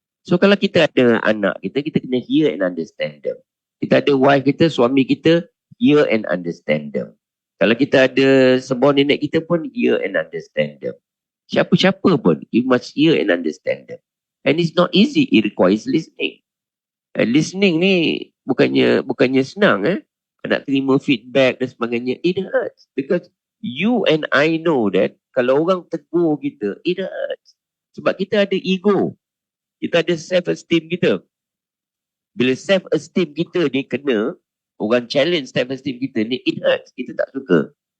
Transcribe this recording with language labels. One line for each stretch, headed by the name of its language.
Malay: So kalau kita ada anak kita kena
English: hear and understand them.
Malay: Kita ada wife kita, suami kita,
English: hear and understand them.
Malay: Kalau kita ada sebon nenek kita pun hear and understand them. Siapa-siapa pun,
English: you must hear and understand them. And it's not easy, it requires listening.
Malay: And listening ni bukannya senang nak terima feedback dan sebagainya.
English: It hurts because you and I know that
Malay: kalau orang tegur kita,
English: it hurts.
Malay: Sebab kita ada ego. Kita ada self-esteem kita. Bila self-esteem kita ni kena, orang challenge self-esteem kita ni,
English: it hurts.
Malay: Kita tak suka.